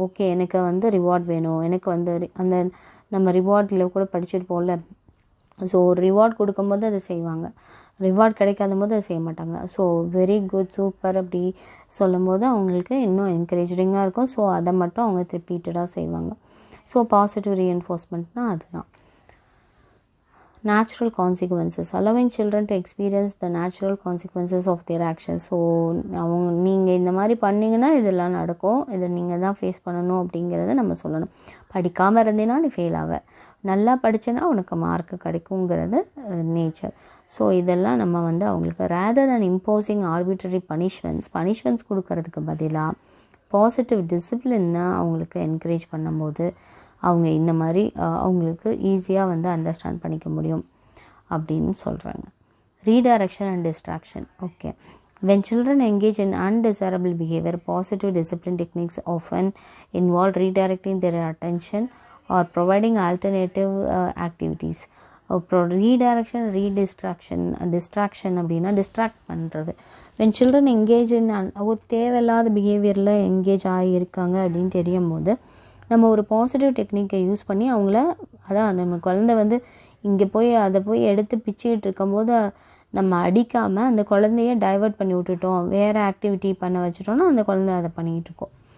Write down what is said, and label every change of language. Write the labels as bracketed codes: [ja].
[ta] Okay, எனக்கு வந்து reward வேணும், எனக்கு வந்து அந்த நம்ம ரிவார்டில் கூட படிச்சுட்டு போகல. ஸோ ஒரு ரிவார்ட் கொடுக்கும்போது அதை செய்வாங்க, ரிவார்ட் கிடைக்காத போது அதை செய்ய மாட்டாங்க. ஸோ வெரி குட், சூப்பர் அப்படி சொல்லும் போது அவங்களுக்கு இன்னும் என்கரேஜிங்காக இருக்கும். ஸோ அதை மட்டும் அவங்க ரிப்பீட்டடாக செய்வாங்க. ஸோ பாசிட்டிவ் ரீஎன்ஃபோர்ஸ்மெண்ட்னால் அதுதான். [en] natural consequences, allowing children to experience the natural consequences of their actions. [ta] So அவங்க நீங்கள் இந்த மாதிரி பண்ணிங்கன்னா இதெல்லாம் நடக்கும், இதை நீங்கள் தான் ஃபேஸ் பண்ணணும் அப்படிங்கிறத நம்ம சொல்லணும். படிக்காமல் இருந்தீங்கன்னா நீ ஃபெயில் ஆவ, நல்லா படித்தேன்னா உனக்கு மார்க்கு கிடைக்குங்கிறது நேச்சர். ஸோ இதெல்லாம் நம்ம வந்து அவங்களுக்கு [en] rather than imposing arbitrary punishments [ta] கொடுக்கறதுக்கு பதிலாக பாசிட்டிவ் டிசிப்ளின் தான் அவங்களுக்கு என்கரேஜ் பண்ணும்போது அவங்க இந்த மாதிரி அவங்களுக்கு ஈஸியாக வந்து அண்டர்ஸ்டாண்ட் பண்ணிக்க முடியும் அப்படின்னு சொல்கிறாங்க. [en] Redirection and distraction. Okay, when children engage in undesirable behavior, positive discipline techniques often involve redirecting their attention or providing alternative activities. [ta] அப்புறம் ரீடைரக்ஷன், டிஸ்ட்ராக்ஷன் அப்படின்னா டிஸ்ட்ராக்ட் பண்ணுறது. [en] when children engage in [ta] ஒரு தேவையில்லாத பிஹேவியரில் எங்கேஜ் ஆகியிருக்காங்க அப்படின்னு தெரியும் போது நம்ம ஒரு பாசிட்டிவ் டெக்னிக்கை யூஸ் பண்ணி அவங்கள, அதான் நம்ம குழந்தை வந்து இங்கே போய் அதை போய் எடுத்து பிச்சுக்கிட்டு இருக்கும்போது நம்ம அடிக்காமல் அந்த குழந்தைய டைவர்ட் பண்ணி விட்டுட்டோம், வேறு ஆக்டிவிட்டி பண்ண வச்சுட்டோன்னா அந்த குழந்தை அதை பண்ணிக்கிட்டு இருக்கோம்.